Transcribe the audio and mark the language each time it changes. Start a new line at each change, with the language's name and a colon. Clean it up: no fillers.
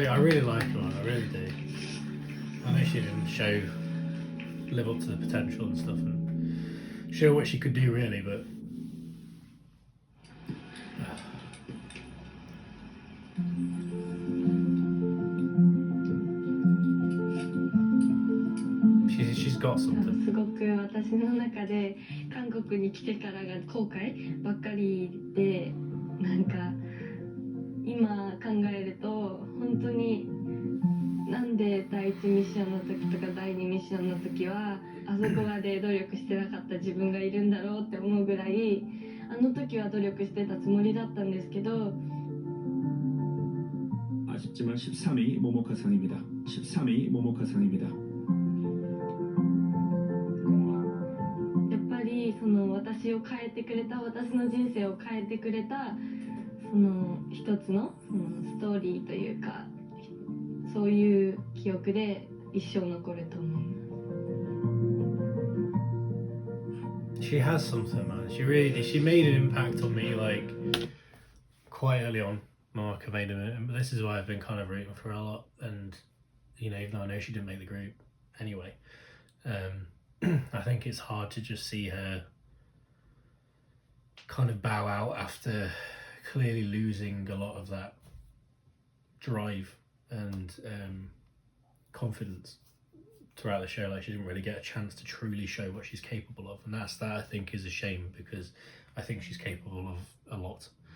English: So I really like her, I really do. I know she didn't live up to the potential and stuff and show what she could do really, but she's got
Japanese: 多
English: something.
Japanese: 分すごく私の中で韓国に来てからが後悔ばっかりで、なんか今考えると本当になんで第1ミッションの時とか第2ミッションの時はあそこまで努力してなかった自分がいるんだろうって思うぐらい、あの時は努力してたつもりだったんですけど、
Korean: 아쉽지만 13위 모모카상입니다. 13위 모모카상입니다.
Japanese: やっぱりその私を変えてくれた、私の人生を変えてくれたその一つのストーリーというか、そういう記憶で一生残ると思います。
English: She has something, man. She really did. She made an impact on me like quite early on. Mark made him, but this is why I've been kind of rooting for her a lot. And you know, even though I know she didn't make the group anyway, I think it's hard to just see her kind of bow out after clearly losing a lot of that drive and confidence throughout the show. Like she didn't really get a chance to truly show what she's capable of, and that I think is a shame, because I think she's capable of a lot.